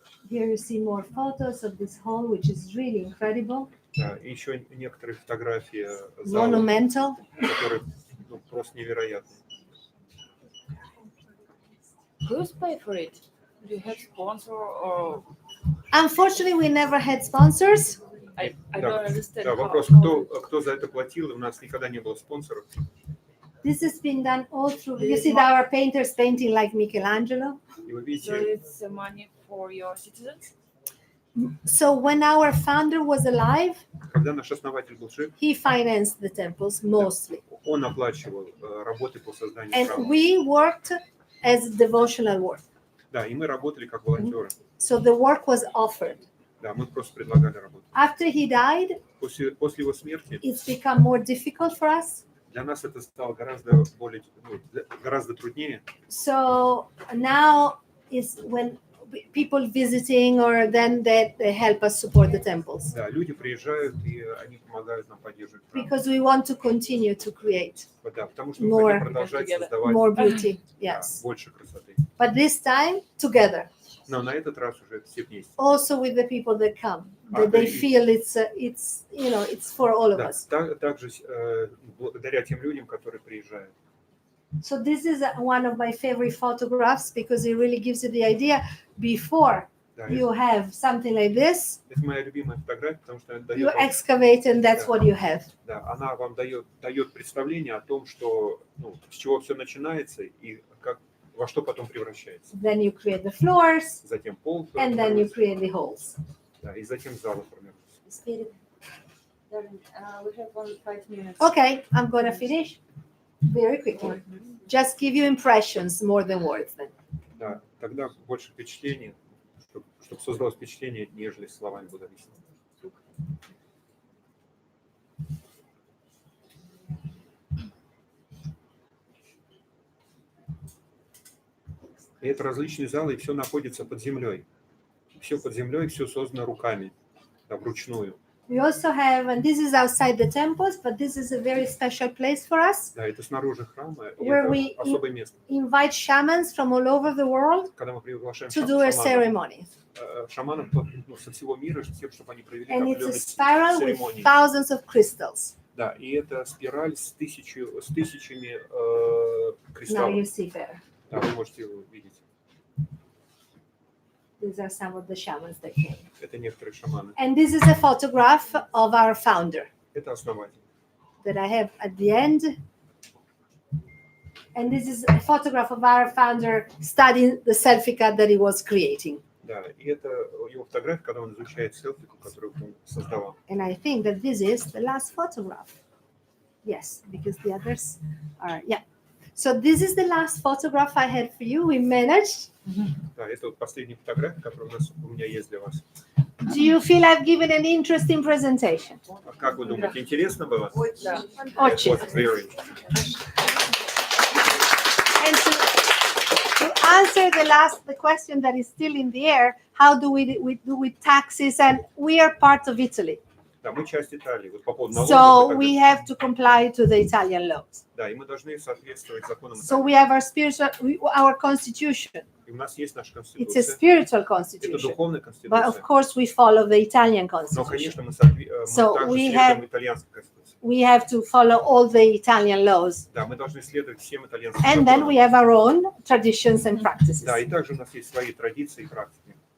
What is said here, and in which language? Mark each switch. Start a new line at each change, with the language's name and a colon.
English: Here you see more photos of this hall, which is really incredible,
Russian: Да, и еще некоторые фотографии зала,
English: monumental.
Russian: которые просто невероятны.
English: Who's pay for it? Do you have sponsor or Unfortunately, we never had sponsors. I
Russian: Да,
English: don't understand
Russian: да,
English: how-
Russian: вопрос,
English: how-
Russian: кто за это платил, у нас никогда не было спонсоров.
English: This has been done all through. You see our painters painting like Michelangelo.
Russian: И вы
English: So
Russian: видите,
English: it's money for your citizens? So when our founder was alive,
Russian: когда наш основатель был жив,
English: he financed the temples mostly.
Russian: он оплачивал работы по созданию
English: And
Russian: храма.
English: we worked as devotional work.
Russian: Да, и мы работали как волонтеры.
English: So the work was offered.
Russian: Да, мы просто предлагали работу.
English: After he died,
Russian: После его смерти
English: it's become more difficult for us.
Russian: для нас это стало гораздо труднее.
English: So now is when people visiting or then they help us support the temples
Russian: Да, люди приезжают, и они помогают нам поддерживать храм.
English: because we want to continue to create
Russian: Да, потому что мы
English: more-
Russian: хотим продолжать создавать
English: more beauty.
Russian: да,
English: Yes.
Russian: больше красоты.
English: But this time together,
Russian: Но на этот раз уже все вместе.
English: also with the people that come, that they feel it's it's for all of
Russian: Да,
English: us.
Russian: также благодаря тем людям, которые приезжают.
English: So this is one of my favorite photographs because it really gives you the idea before
Russian: Да,
English: you have something like this,
Russian: это моя любимая фотография, потому что она
English: you
Russian: дает вам,
English: excavate and that's what you have.
Russian: да, она вам дает представление о том, что, ну, с чего все начинается и как, во что потом превращается.
English: Then you create the floors
Russian: Затем пол
English: and then you
Russian: формируется,
English: create the holes.
Russian: да, и затем залы формируются.
English: Spirit. Darling, we have only 5 minutes. Okay, I'm going to finish very quickly. Just give you impressions more than words then.
Russian: Да, тогда больше впечатлений, чтобы создалось впечатление, нежели словами буду объяснять. И это различные залы, и все находится под землей. Все под землей, все создано руками, да, вручную.
English: We also have, and this is outside the temples, but this is a very special place for us,
Russian: Да, это снаружи храма, и
English: Where
Russian: это
English: we-
Russian: особое место.
English: invite shamans from all over the world
Russian: Когда мы приглашаем
English: to do a ceremony.
Russian: шаманов ну, со всего мира, чтобы они провели
English: And it's a
Russian: определенные
English: spiral with
Russian: церемонии.
English: thousands of crystals.
Russian: Да, и это спираль с тысячами
English: Now
Russian: кристаллов.
English: you see better.
Russian: Да, вы можете его видеть.
English: These are some of the shamans that came.
Russian: Это некоторые шаманы.
English: And this is a photograph of our founder
Russian: Это основатель.
English: that I have at the end. And this is a photograph of our founder studying the selfie-cut that he was creating. Да, и это его фотография, когда он изучает селфику, которую он создавал. And I think that this is the last photograph. Yes, because the others are, yeah. So this is the last photograph I had for you. We managed.
Russian: Да, это вот последняя фотография, которая у меня есть для вас.
English: Do you feel I've given an interesting presentation?
Russian: А как вы думаете, интересно было? Очень. Вот,
English: very. And to answer the question that is still in the air, how do we do with taxes? And we are part of Italy,
Russian: Да, мы часть Италии. Вот по поводу налогов.
English: so
Russian: и так
English: we
Russian: далее.
English: have to comply to the Italian laws.
Russian: Да, и мы должны соответствовать законам
English: So
Russian: Италии.
English: we have our constitution.
Russian: И у нас есть наша
English: It's a
Russian: конституция.
English: spiritual
Russian: Это
English: constitution,
Russian: духовная
English: but of
Russian: конституция.
English: course we follow the Italian
Russian: Но,
English: constitution.
Russian: конечно, мы
English: So
Russian: также
English: we
Russian: следуем итальянской конституции.
English: We have to follow all the Italian laws,
Russian: Да, мы должны следовать всем итальянским
English: and then
Russian: законам.
English: we have our own traditions and practices.
Russian: Да, и также у нас есть свои традиции и практики.